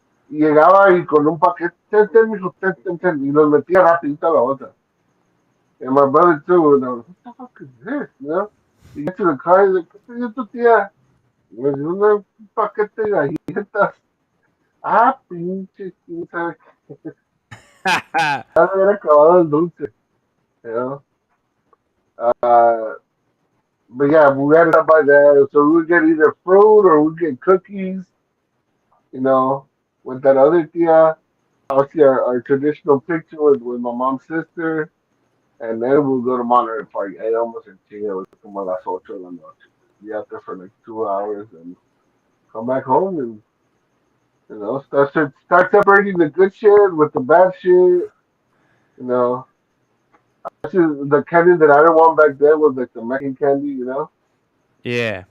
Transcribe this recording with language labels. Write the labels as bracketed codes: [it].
[es] Y llegaba y con un paquete, mijo, ten, y los metía rapidito a la otra. [en] And my brother too, and I was, what the fuck is this, you know? You get to the car, he's like, [es] ¿qué te dio tu tía? Y me dio un paquete de galletas. Ah, pinche, quién sabe. Ya se había acabado el dulce, [en] you know? Uh, but yeah, we had to stop by there. So we would get either fruit or we'd get cookies, you know, with that other tia. Obviously, our traditional picture with my mom's sister. And then we'll go to Monterey Park. [es] Ahí vamos en chinga, güey, como a las 8 de la noche. [en] Be out there for like 2 hours and come back home and, start separating the good shit with the bad shit. You know, actually, the candy that I didn't want back then was like the Mexican candy, Yeah.